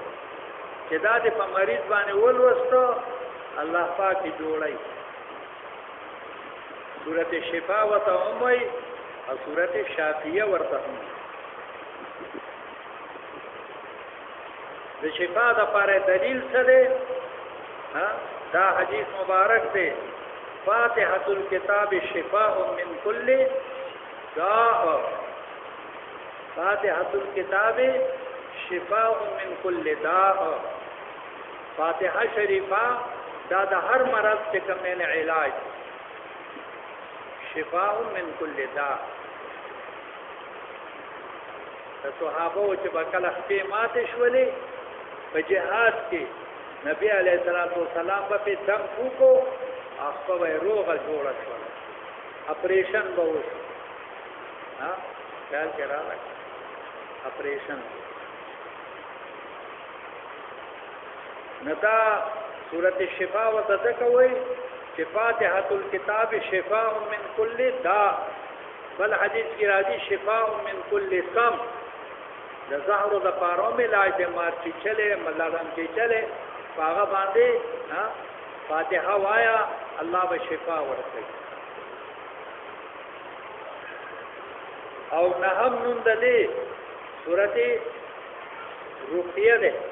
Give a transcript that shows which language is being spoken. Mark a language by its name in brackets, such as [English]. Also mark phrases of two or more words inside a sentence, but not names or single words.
[Pashto] چې دا د په مریض باندې ولوسته الله پاک جوړی. سورت شفا وته هم وایي او سورت شافیه ورته هم. د شفا د لپاره دلیل څه دی؟ دا حدیث مبارک دی [Arabic] فاتحة الكتاب شفاء من كل داء. فاتحة الكتاب شفاء من كل داء. [Pashto] فاتحه شریفه دا د هر مرض چې کوم علاج. [Arabic] شفاء من كل داء. [Pashto] د صحابه چې بکله خپې ماته شولې په جهاد کې نبی [Arabic] علیہ الصلوۃ والسلام [Pashto] په دم وکړو خپل روغه جوړه شول. اپریشن به وشو. خیال کې راغی اپریشن. ندا [Arabic] سورۃ الشفاء [Pashto] وتذکوي چې [Arabic] فاتحة الكتاب شفاء من كل داء. [Pashto] بل حدیث کی راځي [Arabic] شفاء من كل سم. [Pashto] د زهر د پاره علاج د مار چې چلے ملادم چې چلے هغه باندې فاتحه وایا الله به شفا ورکړي. او نهم نوم د دې سورته رقیه ده.